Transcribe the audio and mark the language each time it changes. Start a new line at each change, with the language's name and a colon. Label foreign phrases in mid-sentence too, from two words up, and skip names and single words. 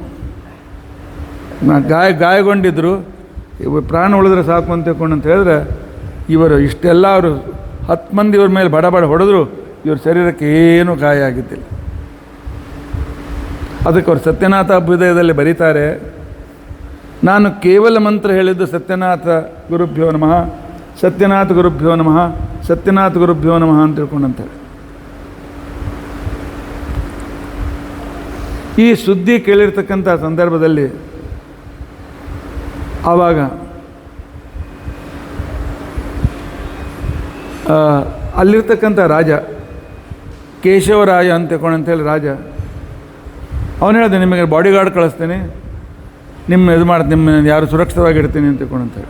Kannada: ಗಾಯಗೊಂಡಿದ್ದರು, ಪ್ರಾಣ ಉಳಿದ್ರೆ ಸಾಕು ಅಂತ ತಿಳ್ಕೊಂಡು ಅಂತ ಹೇಳಿದ್ರೆ ಇವರು ಇಷ್ಟೆಲ್ಲ ಅವರು 10 ಮಂದಿ ಇವ್ರ ಮೇಲೆ ಬಡ ಹೊಡೆದ್ರು, ಇವ್ರ ಶರೀರಕ್ಕೆ ಏನೂ ಗಾಯ ಆಗಿದ್ದಿಲ್ಲ. ಅದಕ್ಕೆ ಅವರು ಸತ್ಯನಾಥ ಅಭ್ಯುದಯದಲ್ಲಿ ಬರೀತಾರೆ, ನಾನು ಕೇವಲ ಮಂತ್ರ ಹೇಳಿದ್ದು
Sanskrit: ಸತ್ಯನಾಥ ಗುರುಭ್ಯೋ ನಮಃ, ಸತ್ಯನಾಥ ಗುರುಭ್ಯೋ ನಮಃ, ಸತ್ಯನಾಥ ಗುರುಭ್ಯೋ ನಮಃ
Kannada: ಅಂತ ತಿಳ್ಕೊಂಡಂತಾರೆ. ಈ ಸುದ್ದಿ ಕೇಳಿರ್ತಕ್ಕಂಥ ಸಂದರ್ಭದಲ್ಲಿ ಆವಾಗ ಅಲ್ಲಿರ್ತಕ್ಕಂಥ ರಾಜ ಕೇಶವರಾಯ ಅಂತ ತಿಳ್ಕೊಂಡಂತೇಳಿ ರಾಜ ಅವನು ಹೇಳಿದೆ, ನಿಮಗೆ ಬಾಡಿಗಾರ್ಡ್ ಕಳಿಸ್ತೀನಿ, ನಿಮ್ಮ ಯಾರು ಸುರಕ್ಷಿತವಾಗಿರ್ತೀನಿ ಅಂತ ತಿಳ್ಕೊಂಡಂತೇಳಿ.